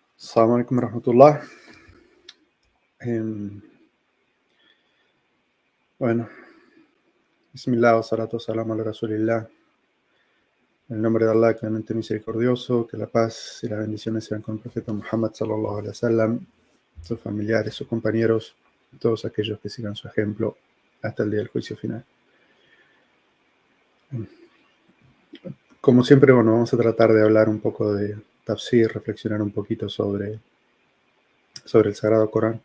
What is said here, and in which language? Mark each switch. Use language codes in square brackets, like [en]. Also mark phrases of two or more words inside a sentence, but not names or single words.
[ar] السلام عليكم ورحمة الله. Em, bueno, بسم الله والصلاة والسلام على رسول الله. [es] En el nombre de Allah, clemente misericordioso, que la paz y las bendiciones sean con el profeta Muhammad [ar] صلى الله عليه وسلم, [es] sus familiares, sus compañeros, y todos aquellos que sigan su ejemplo hasta el día del juicio final. Como siempre, vamos a tratar de hablar un poco de tafsir, reflexionar un poquito sobre el Sagrado Corán.